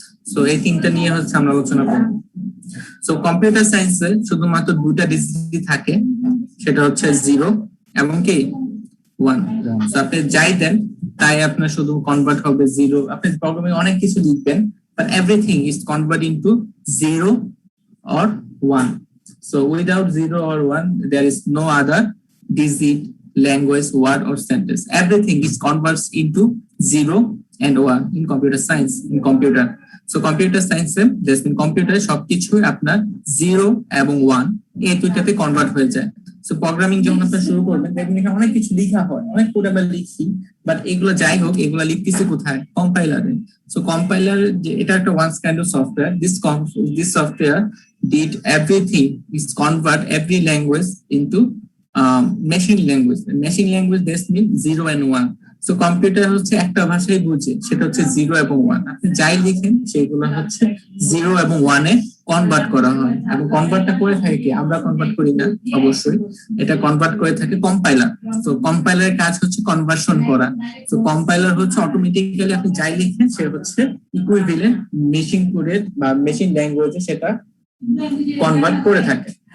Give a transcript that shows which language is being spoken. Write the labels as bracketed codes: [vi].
[bn] So এই 3টা নিয়ে হচ্ছে আমরা আলোচনা করব। সো কম্পিউটার সায়েন্সে শুধুমাত্র 2টা ডিজিট থাকে, সেটা হচ্ছে 0 এবং কি 1। সো আপনি যাই দেন তাই আপনার শুধু কনভার্ট হবে জিরো। আপনি প্রোগ্রামে অনেক কিছু লিখবেন, [en] But everything is convert into zero or 1. So without 0 or 1, there is no other digit, language, word or sentence. Everything is converts into 0 and 1 in computer science, in computer. So computer science there's in computer [bn] সবকিছু আপনার 0 এবং 1 এই দুইটাতে convert হয়ে যায়। So programming যখন আপনি শুরু করবেন দেখবেন এখানে অনেক কিছু লেখা হয়, অনেক কোড আমরা লিখি, বাট এগুলো যাই হোক এগুলো লিখতেছি কোথায়? কম্পাইলারে। [en] so compiler [bn] যে এটা একটা [en] Once kind of software, this software did everything is convert every language into machine language. Machine language this means 0 and 1. [bn] So computer হচ্ছে একটা ভাষাই বুঝে, সেটা হচ্ছে 0 এবং 1। আপনি যাই লিখেন সেগুলো হচ্ছে 0 এবং 1 এ কনভার্ট করা হয়, এবং কনভার্টটা করে থাকে কি? আমরা কনভার্ট করি না অবশ্যই, এটা কনভার্ট করে থাকে কম্পাইলার। তো কম্পাইলারের কাজ হচ্ছে কনভার্সন করা। তো কম্পাইলার হচ্ছে অটোমেটিক্যালি আপনি যাই লিখেন সে হচ্ছে ইকুইভ্যালেন্ট মেশিন কোডের বা মেশিন ল্যাঙ্গুয়েজে সেটা কনভার্ট করে থাকে।